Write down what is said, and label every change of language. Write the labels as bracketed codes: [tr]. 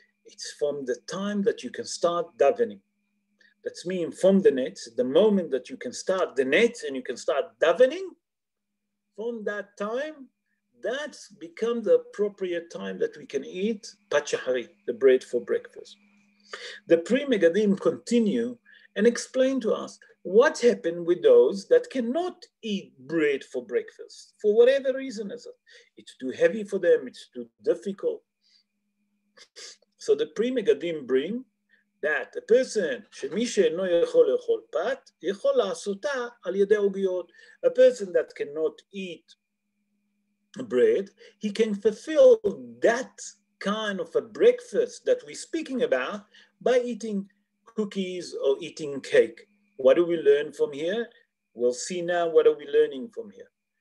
[en] It's from the time that you can start davening. That means from the nets, the moment that you can start the nets and you can start davening, from that time, that's become the appropriate time that we can eat pat shahari, the bread for breakfast. The pre-Megadim continue and explain to us what happened with those that cannot eat bread for breakfast, for whatever reason is it. It's too heavy for them, it's too difficult. So the pre-Megadim bring that a person, [he] שמי שאינו יכול לאכול פת, יכול לעשותה על ידי עוגיות. [en] A person that cannot eat bread, he can fulfill that kind of a breakfast that we're speaking about by eating cookies or eating cake. What do we learn from here? We'll see now what are we learning from here.